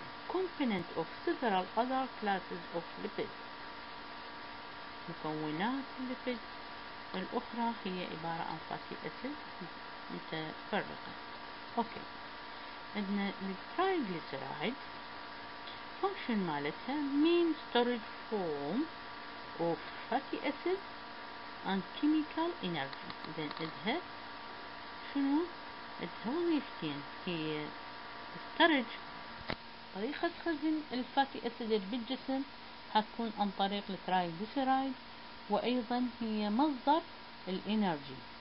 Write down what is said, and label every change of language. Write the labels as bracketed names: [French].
[English] component of several other classes of lipids. [Arabic] مكونات الليبيد الأخرى هي عبارة عن فاتي أسيد متفرقة. أوكي. عندنا الترايجليسيرايد function مالتها mean storage form of fatty acid and chemical energy. إذن عندها شنو؟ عندها وظيفتين، هي storage طريقة خزن الفاتي أسيد بالجسم حتكون عن طريق الترايجليسيرايد، وأيضا هي مصدر الإنرجي.